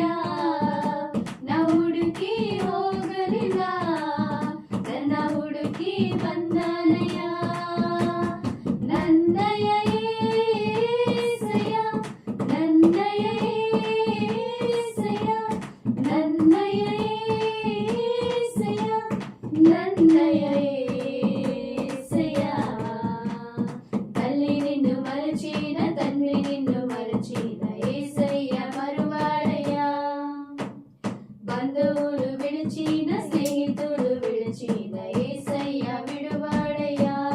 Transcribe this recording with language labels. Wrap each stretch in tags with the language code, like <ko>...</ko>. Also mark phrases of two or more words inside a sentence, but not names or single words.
<kn>ನಾ ಹುಡುಕಿ ಹೋಗಲಿಲ್ಲ, ನನ್ನ ಹುಡುಕಿ ಬಂದನಯ್ಯ. ನನ್ನಯ యేసయ్య, ನನ್ನಯ యేసయ్య, ನನ್ನಯ యేసయ్య, ನನ್ನಯ యేసయ్య.</kn> <te>తల్లి నిన్ను మరచిన, తండ్రి నిన్ను మరచిన, యేసయ్య మరువాడయ్యా. బంధువులు విడిచిన, స్నేహితులు విడిచిన, యేసయ్య విడువాడయ్యా.</te>